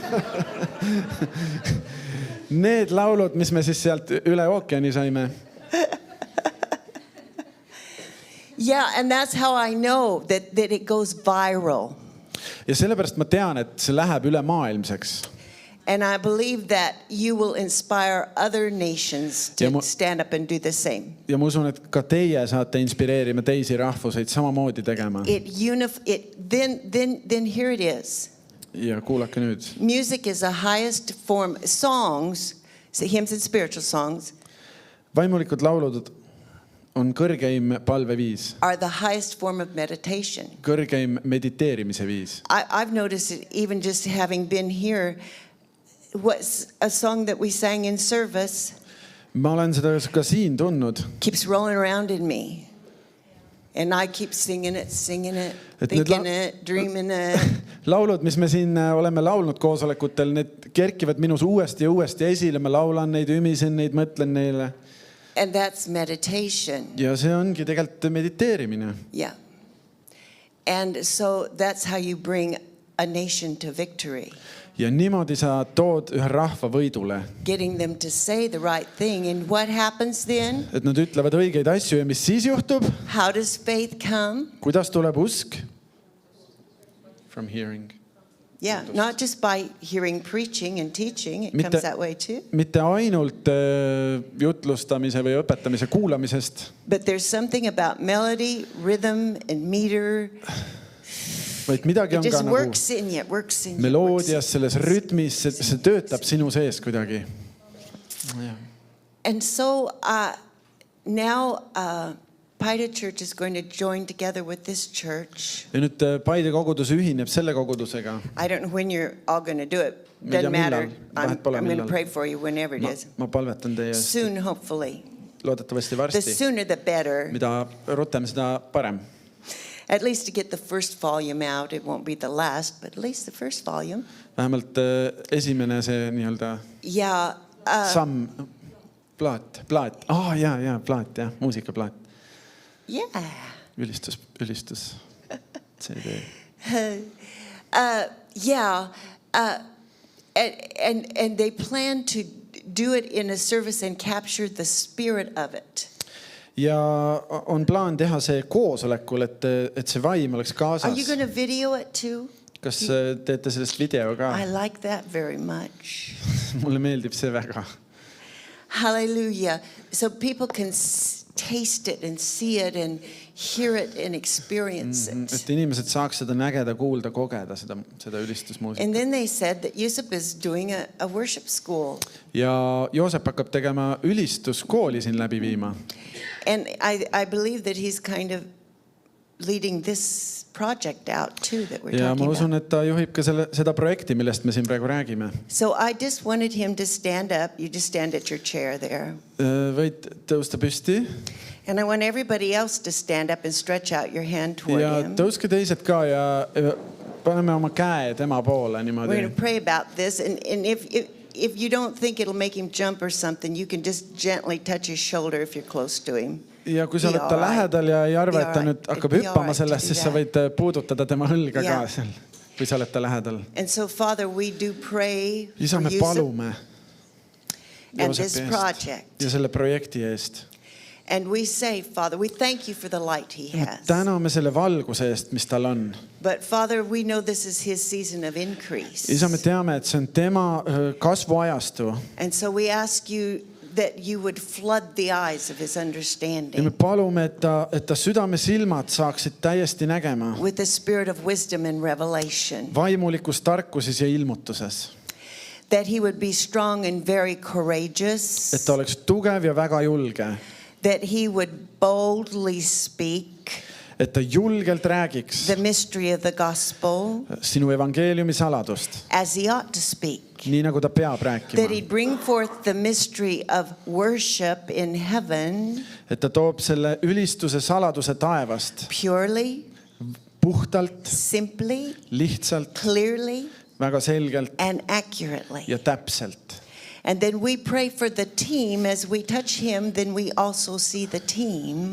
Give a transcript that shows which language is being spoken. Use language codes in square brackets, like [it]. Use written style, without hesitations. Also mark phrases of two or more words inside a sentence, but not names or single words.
[et] Need laulud, mis me siis sealt üle ookeani saime. [en] Yeah, and that's how I know that it goes viral. [et] Ja sellepärast ma tean, et see läheb üle maailmseks. [en] And I believe that you will inspire other nations to stand up and do the same. [et] Ja ma usun, et ka teie saate inspireerima teisi rahvuseid samamoodi tegema. [en] Then here it is. [et] Ja kuulake nüüd. [en] Music is the highest form. Songs, hymns and spiritual songs. [et] Vaimulikud laulud on kõrgeim palveviis. [en] Are the highest form of meditation. [et] Kõrgeim mediteerimise viis. [en] I've noticed it even just having been here. What's a song that we sang in service? [et] ma olen seda ka siin tundnud. [en] keeps rolling around in me. And I keep singing it, [et] Et need [en] thinking it, dreaming it. [et] Laulud, mis me siin oleme laulnud koosolekutel, need kerkivad minus uuesti ja uuesti esile. Ma laulan neid, ümisen neid, mõtlen neile. [en] And that's meditation. [et] Ja see ongi tegelikult mediteerimine. [en] Yeah. And so that's how you bring a nation to victory. [et] Ja niimoodi sa tood ühe rahva võidule. [en] Getting them to say the right thing. And what happens then? [et] Et nad ütlevad õigeid asju ja mis siis juhtub? [en] How does faith come? [et] Kuidas tuleb usk? [en] From hearing. Yeah, not just by hearing preaching and teaching. It comes that way too. [et] Mitte ainult jutlustamise või õpetamise kuulamisest. [en] But there's something about melody, rhythm and meter. [et] Vaid midagi on ka nagu meloodias, selles rütmis, see töötab sinu sees kuidagi. [en] And so now Paide Church is going to join together with this church. [et] Ja nüüd Paide kogudus ühineb selle kogudusega. [en] I don't know when you're all going to do it. Doesn't matter. I'm going to pray for you whenever it is. [et] Ma palvetan teie eest. [en] Soon, hopefully. [et] Loodetavasti [en] The [et] varsti. [en] sooner the better. [et] Mida rutem, seda parem. [en] At least to get the first volume out. It won't be the last, but at least the first volume. [et] Vähemalt esimene see nii-öelda [en] Yeah. [et] samm. Plaat. Ja, plaat, jah. Muusikaplaat. [en] Yeah. [et] Ülistus. CD. [en] Yeah. And they plan to do it in a service and capture the spirit of it. [et] Ja on plaan teha see koosolekul, et see vaim oleks kaasas. [en] Are you going to video it too? [et] Kas teete sellest video ka? [en] I like that very much. [et] Mulle meeldib see väga. [en] Hallelujah. So people can taste it and see it and hear it and experience it. [et] Et inimesed saaks seda nägeda, kuulda, kogeda seda ülistusmuusika. [en] And then they said that Yusuf is doing a worship school. [et] Ja Joosep hakkab tegema ülistuskooli siin läbi viima. [en] And I believe that he's kind of leading this project out too that we're [et] Ja ma [en] talking [et] usun, [en] about. [et] et ta juhib ka seda projekti, millest me siin praegu räägime. [en] So I just wanted him to stand up. You just stand at your chair there. [et] Võid tõusta püsti. [en] And I want everybody else to stand up and stretch out your hand toward [et] Ja [en] him. [et] tõuske teised ka ja paneme oma käe tema poole [en] We're [et] niimoodi. [en] going to pray about this. And if you don't think it'll make him jump or something, you can just gently touch his shoulder if you're close to him. [et] Ja kui sa oled ta lähedal ja ei arva, et ta nüüd hakkab hüppama sellest, siis sa [en] Yeah. [et] võid puudutada tema õlga ka [en] Yeah. [et] seal, kui sa oled ta lähedal. [en] And so, Father, we do pray [et] Isa, [en] for [et] me [en] Yusuf [et] palume [en] and this [et] Joosepi eest [en] project. [et] ja selle projekti eest. [en] And we say, Father, we thank you for the light he [et] Me [en] has. [et] täname selle valguse eest, mis tal on. [en] But Father, we know this is his season of increase. [et] Isa, me teame, et see on tema kasvuajastu. [en] And so we ask you that you would flood the eyes of his [et] Ja me [en] understanding [et] palume, et ta südame silmad saaksid täiesti nägema. [en] with the spirit of wisdom and revelation. [et] Vaimulikus tarkuses ja ilmutuses. [en] That he would be strong and very courageous. [et] Et ta oleks tugev ja väga julge. [en] That he would boldly speak [et] Et ta julgelt räägiks [en] the mystery of the gospel [et] sinu evangeeliumi saladust. [en] as he ought to speak. [et] Nii nagu ta peab [en] That [et] rääkima. [en] he'd bring forth the mystery of worship in heaven [et] Et ta toob selle ülistuse saladuse taevast [en] purely, [et] puhtalt, [en] simply, [et] lihtsalt, [en] clearly, [et] väga selgelt [en] and accurately. [et] ja täpselt. [en] And then we pray for the team. As we touch him, then we also see the team